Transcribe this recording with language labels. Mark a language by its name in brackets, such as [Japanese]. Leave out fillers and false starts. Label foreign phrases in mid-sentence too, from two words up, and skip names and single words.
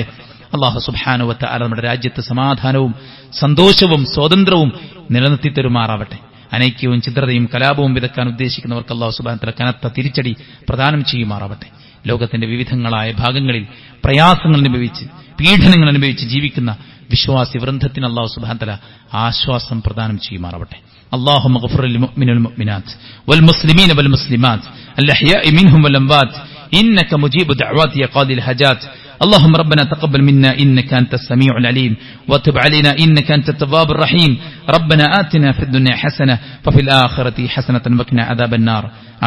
[Malayalam] അള്ളാഹു [Arabic] سبحانه وتعالى [Malayalam] നമ്മുടെ രാജ്യത്ത് സമാധാനവും സന്തോഷവും സ്വാതന്ത്ര്യവും നിലനിർത്തി തരുമാറാവട്ടെ. അനൈക്യവും ചിദ്രതയും കലാപവും വിതക്കാൻ ഉദ്ദേശിക്കുന്നവർക്ക് അള്ളാഹു [Arabic] سبحانه وتعالى [Malayalam] കനത്ത തിരിച്ചടി പ്രദാനം ചെയ്യുമാറാവട്ടെ. ലോകത്തിന്റെ വിവിധങ്ങളായ ഭാഗങ്ങളിൽ പ്രയാസങ്ങൾ അനുഭവിച്ച്, പീഡനങ്ങൾ അനുഭവിച്ച് ജീവിക്കുന്ന വിശ്വാസി വൃന്ദത്തിന് അല്ലാഹു [Arabic] سبحانه وتعالى [Malayalam] ആശ്വാസം പ്രദാനം ചെയ്യുമാറാവട്ടെ. [Arabic] اللهم اغفر للمؤمنين والمؤمنات والمسلمين والمسلمات الأحياء منهم والأموات إنك مجيب دعوات يا قاضي الحاجات. اللهم ربنا تقبل منا إنك أنت السميع العليم وتب علينا إنك أنت التواب الرحيم. ربنا آتنا في الدنيا حسنة وفي الآخرة حسنة وقنا عذاب النار.